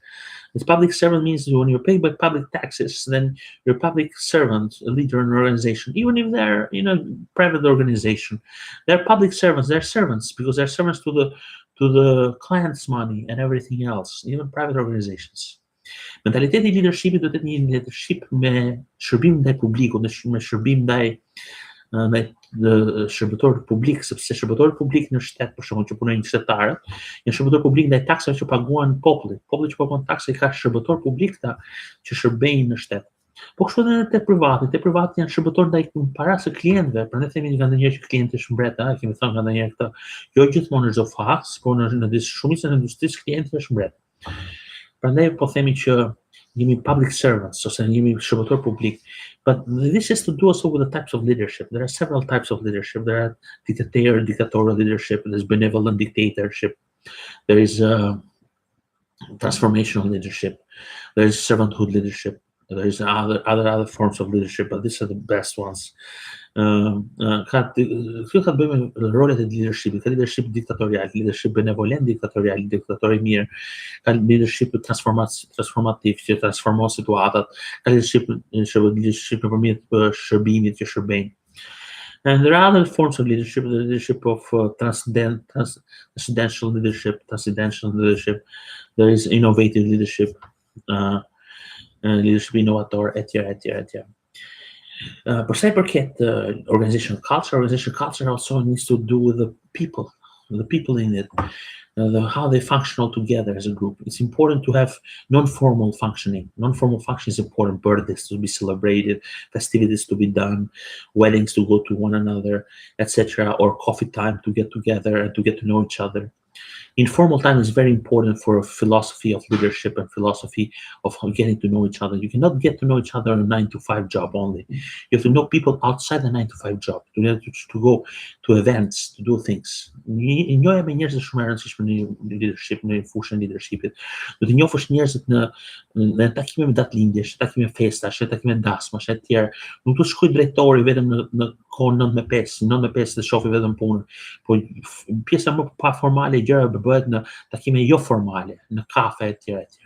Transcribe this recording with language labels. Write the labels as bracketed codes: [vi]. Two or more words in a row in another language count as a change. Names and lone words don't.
[en] This public servant means that when you're paid by public taxes, then you're a public servant, a leader in an organization. Even if they're in a private organization, they're public servants. They're servants because they're servants to the client's money and everything else, even private organizations. [sq] Mentaliteti i leadershipit do të jetë një leadership me shërbim ndaj publikut, me shërbim ndaj shërbëtorët publik, sepse shërbëtorët publik në shtet, për shembull, që punojnë shtetërët, janë shërbëtorë publik ndaj taksave që paguan populli. Populli që paguan taksa i ka shërbëtor publik ta që shërbejnë në shtet. Po kështu edhe te privatit janë shërbëtorë ndaj paras së klientëve, prandaj themi nga ndonjëherë që klienti është mbret, kemi thënë nga ndonjëherë këtë, jo gjithmonë në çdo faz, por në shumicën e industrisë klienti është mbret. Prandaj po themi që jemi [en] public servants, [sq] ose jemi shërbëtor publik. [en] But this has to do also with the types of leadership. There are several types of leadership. There are dictatorial leadership, there's benevolent dictatorship, there is transformational leadership, there is servanthood leadership, there is other forms of leadership, but these are the best ones. [sq] Kjo ka të bëjë me rolet e leadershipit, ka leadership diktatorial, leadership benevolent diktatorial, diktatori mirë, ka leadership transformativ që transformon situatat, ka leadership nëpërmjet shërbimit që shërbejnë. [en] And there are other forms of leadership, the leadership of transcendental leadership, there is innovative leadership, [sq] leadership inovator, [en] etc. [sq] Per se i përket [en] organizational culture also needs to do with the people in it, how they function all together as a group. It's important to have non-formal functioning. Non-formal function is important. Birthdays to be celebrated, festivities to be done, weddings to go to one another, etc., or coffee time to get together and to get to know each other. Informal time is very important for a philosophy of leadership and philosophy of getting to know each other. You cannot get to know each other in a 9-to-5 job only. You have to know people outside the 9-to-5 job, to go to events, to do things. [sq] Njohja me njerëzit shumë e rëndësishme në leadership, në fushën e leadershipit. Do të njohësh njerëzit në takime me datëlindjesh, takime festash, takime dasmash e tjerë. Nuk do të shkojë drejtori vetëm në kohë 9 me 5 dhe shofi vetëm punën. Po pjesa më pa formale e gjërave bëhet në takime jo formale, në kafe etj etj.